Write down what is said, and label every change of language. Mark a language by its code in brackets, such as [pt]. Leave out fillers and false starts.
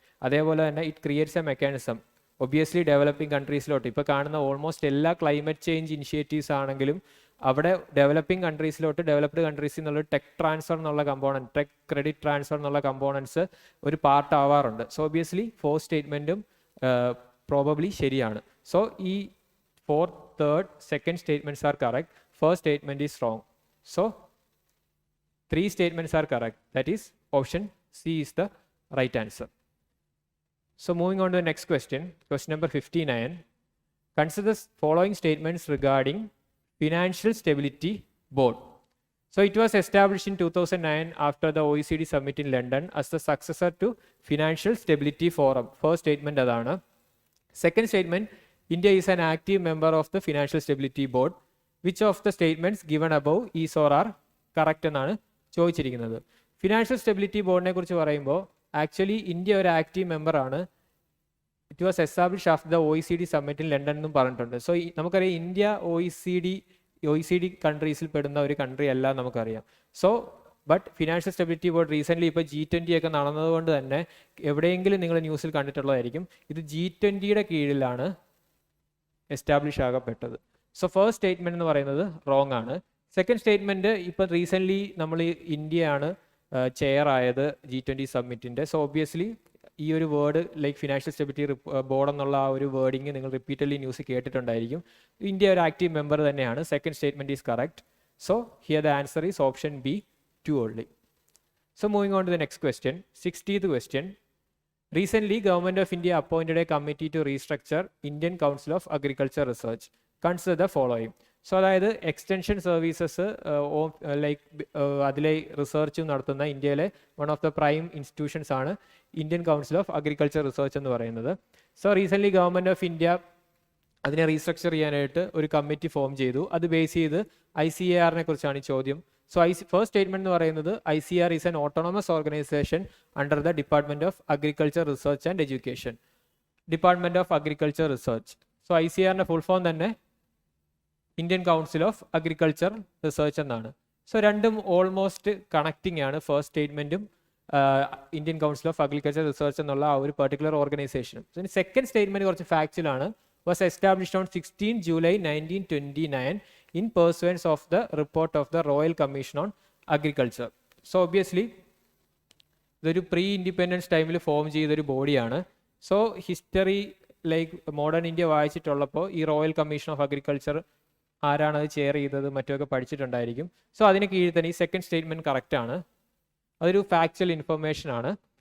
[ml] അതേപോലെ തന്നെ it creates A mechanism obviously developing കൺട്രീസിലോട്ട്. ഇപ്പോൾ കാണുന്ന ഓൾമോസ്റ്റ് എല്ലാ ക്ലൈമറ്റ് ചേഞ്ച് ഇനിഷ്യേറ്റീവ്സ് ആണെങ്കിലും അവിടെ ഡെവലപ്പിംഗ് കൺട്രീസിലോട്ട് ഡെവലപ്ഡ് കൺട്രീസിൽ നിന്നുള്ള ടെക് ട്രാൻസ്ഫർ എന്നുള്ള കമ്പോണൻറ്റ്, ടെക് ക്രെഡിറ്റ് ട്രാൻസ്ഫർ എന്നുള്ള കമ്പോണൻസ് ഒരു പാർട്ട് ആവാറുണ്ട്. സോ ഒബ്വിയസ്ലി 4 സ്റ്റേറ്റ്മെൻറ്റും പ്രോബബ്ലി ശരിയാണ്. സോ ഈ [en] 4th, 3rd, 2nd statements are correct. First statement is wrong. So 3 statements are correct. That is option C is the right answer. So moving on to the next question, question number 59. Consider the following statements regarding Financial Stability Board. So it was established in 2009 after the OECD summit in London as the successor to Financial Stability Forum. First statement adana. Second statement, India is an active member of the Financial Stability Board. Which of the statements given above is or are correct [ml] എന്നാണ് ചോദിച്ചിരിക്കുന്നത്. Financial stability ബോർഡിനെ കുറിച്ച് പറയുമ്പോൾ actually India ഒരു active മെമ്പറാണ്. [en] It was establish after the OECD summit in London എന്നും പറഞ്ഞിട്ടുണ്ട്. [ml] So നമുക്കറിയാം India OECD കൺട്രീസിൽ പെടുന്ന ഒരു കൺട്രി അല്ല നമുക്കറിയാം. So but financial stability board recently ഇപ്പോൾ G20 ഒക്കെ നടന്നതുകൊണ്ട് തന്നെ എവിടെയെങ്കിലും നിങ്ങൾ ന്യൂസിൽ കണ്ടിട്ടുള്ളതായിരിക്കും. ഇത് G20യുടെ കീഴിലാണ് എസ്റ്റാബ്ലിഷ് ആകപ്പെട്ടത്. സോ ഫസ്റ്റ് സ്റ്റേറ്റ്മെൻറ്റ് എന്ന് പറയുന്നത് റോങ് ആണ്. സെക്കൻഡ് സ്റ്റേറ്റ്മെൻറ്റ് ഇപ്പോൾ റീസെൻ്റ്ലി നമ്മൾ ഇന്ത്യയാണ് ചെയർ ആയത് G20 സബ്മിറ്റിൻ്റെ. സോ ഒബ്വിയസ്ലി ഈ ഒരു word like financial stability board എന്നുള്ള ആ ഒരു വേർഡിങ് നിങ്ങൾ റിപ്പീറ്റഡ്ലി ന്യൂസ് കേട്ടിട്ടുണ്ടായിരിക്കും. ഇന്ത്യ ഒരു ആക്റ്റീവ് മെമ്പർ തന്നെയാണ്. [en] Second statement is correct. So here the answer is option B, 2 only. So moving on to the next question, 60th question. Recently, Government of India appointed a committee to restructure Indian Council of Agriculture Research. Consider the following. [ml] So അതായത് extension services like അതിലെ research നടത്തുന്ന ഇന്ത്യയിലെ one of the prime institutions ആണ് Indian council of agriculture research എന്ന് പറയുന്നത്. So recently government of India അതിനെ restructure ചെയ്യാനായിട്ട് ഒരു കമ്മിറ്റി ഫോം ചെയ്തു. അത് ബേസ് ചെയ്ത് ICAR കുറിച്ചാണ് ഈ ചോദ്യം. [en] so first statement [ml] എന്ന് പറയുന്നത് [en] ICAR is an autonomous organisation under the department of agriculture research and education. [ml] Department of agriculture research. So ICAR full form തന്നെ Indian council of agriculture research എന്നാണ്. So രണ്ടും almost connecting ആണ്, first സ്റ്റേറ്റ്മെന്റും Indian council of agriculture research എന്നുള്ള ആ ഒരു particular ഓർഗനൈസേഷനും. So second statement കുറച്ച് ഫാക്ച്വലാണ്. [en] Was established on 16 July 1929 in pursuance of the report of the Royal Commission on Agriculture. So obviously [ml] ഇതൊരു pre independence ടൈമിൽ form ചെയ്തൊരു ബോഡിയാണ്. So history like modern India വായിച്ചിട്ടുള്ളപ്പോൾ ഈ റോയൽ കമ്മീഷൻ ഓഫ് അഗ്രികൾച്ചർ ആരാണത് chair ചെയ്തത് മറ്റൊക്കെ പഠിച്ചിട്ടുണ്ടായിരിക്കും. So അതിന് കീഴിൽ തന്നെ ഈ സെക്കൻഡ് സ്റ്റേറ്റ്മെന്റ് കറക്റ്റ് ആണ്. അതൊരു ഫാക്ച്വൽ ഇൻഫർമേഷൻ ആണ്.